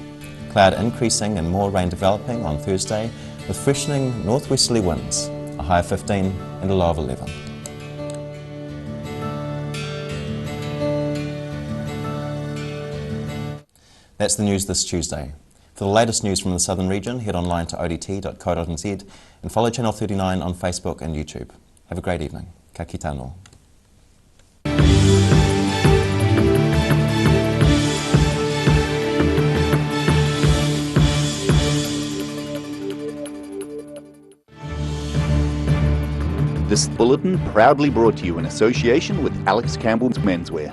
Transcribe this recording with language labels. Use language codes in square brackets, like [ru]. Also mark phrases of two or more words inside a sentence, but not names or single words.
[en] Cloud increasing and more rain developing on Thursday with freshening northwesterly winds, a high of 15 and a low of 11. That's the news this Tuesday. For the latest news from the southern region, head online to odt.co.nz and follow Channel 39 on Facebook and YouTube. Have a great evening. [mi] Ka kite anō. [en] This bulletin proudly brought to you in association with Alex Campbell's Menswear.